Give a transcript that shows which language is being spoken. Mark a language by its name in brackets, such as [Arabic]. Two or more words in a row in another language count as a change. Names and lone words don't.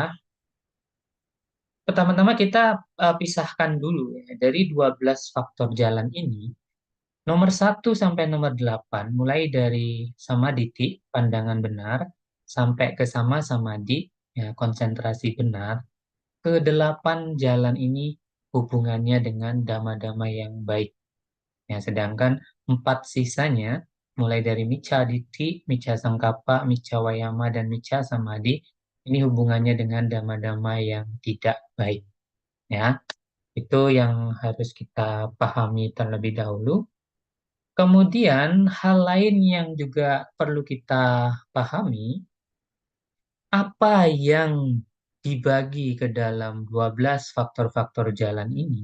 [Indonesian] Pertama-tama kita pisahkan dulu ya, dari 12 faktor jalan ini, nomor 1 sampai nomor 8, mulai dari samadhi, pandangan benar, sampai ke [Pali] sama samadhi, [Indonesian] ya, konsentrasi benar, ke-8 jalan ini hubungannya dengan dhamma-dhamma yang baik. Ya, sedangkan 4 sisanya, mulai dari [Pali] micca ditti, micca sangkappa, micca wayama, dan micca samadhi, [Indonesian] ini hubungannya dengan dhamma-dhamma yang tidak baik. Ya, itu yang harus kita pahami terlebih dahulu. Kemudian hal lain yang juga perlu kita pahami, apa yang dibagi ke dalam 12 faktor-faktor jalan ini.